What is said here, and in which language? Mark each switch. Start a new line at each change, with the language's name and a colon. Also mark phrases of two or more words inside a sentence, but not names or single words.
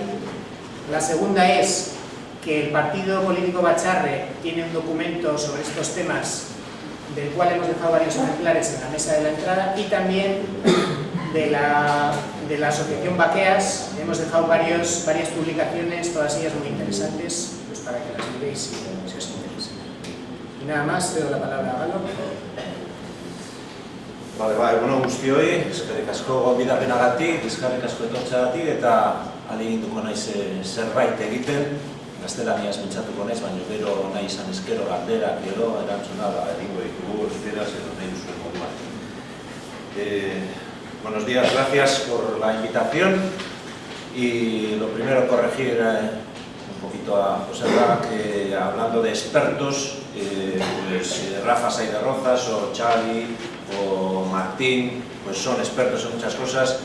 Spanish: La segunda es que el partido político Batzarre tiene un documento sobre estos temas del cual hemos dejado varios ejemplares en la mesa de la entrada, y también de la asociación Bakeas hemos dejado varias publicaciones, todas ellas muy interesantes, pues para que las miréis si os interesa. Y nada más, te doy la palabra a Galo.
Basque: Egun guztioi, eskerrik asko gonbidapenagatik, eskerrik asko etortzeagatik, eta ahaleginduko naiz zerbait egiten. Gaztelaniaz pentsatuko naiz, baina gero nahi izan ezkero galderak edo erantzuna egingo ditugu euskaraz edo nahi duzuen moduan.
Spanish: Buenos días, gracias por la invitación y lo primero corregir un poquito a José Ra, que hablando de expertos, pues Rafa Saiz de Rozas o Xavi o Martín, pues son expertos en muchas cosas.